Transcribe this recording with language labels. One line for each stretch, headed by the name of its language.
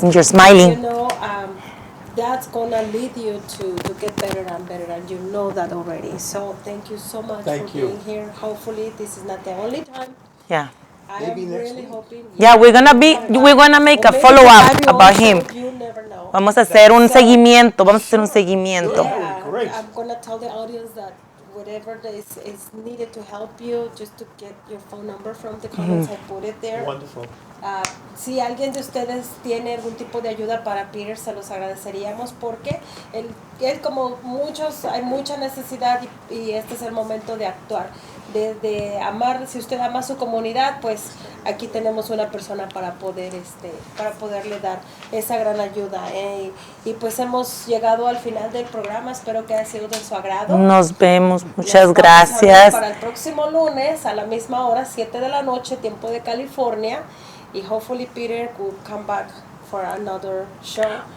English: And you're smiling. that's gonna lead you to get better and better, and you know that already. So thank you so much Thank for you. being here. Hopefully this is not the only time. Yeah. I am really hoping. Yeah, we're gonna make a follow-up about him. You never know.
Spanish: Vamos a hacer un seguimiento. Vamos a hacer un seguimiento.
English: Yeah, I'm gonna tell the audience that whatever is needed to help you, just to get your phone number from the comments, I put it there. Wonderful.
Spanish: Si alguien de ustedes tiene algún tipo de ayuda para Peter, se los agradeceríamos, porque él como muchos, hay mucha necesidad, y este es el momento de actuar, de amar. Si usted ama a su comunidad, pues aquí tenemos una persona para poderle dar esa gran ayuda. Y pues hemos llegado al final del programa. Espero que haya sido de su agrado. Nos vemos. Muchas Nos vamos a ver gracias. para el próximo lunes a la misma hora, 7 de la noche, tiempo de California.
English: Y hopefully Peter will come back for another show.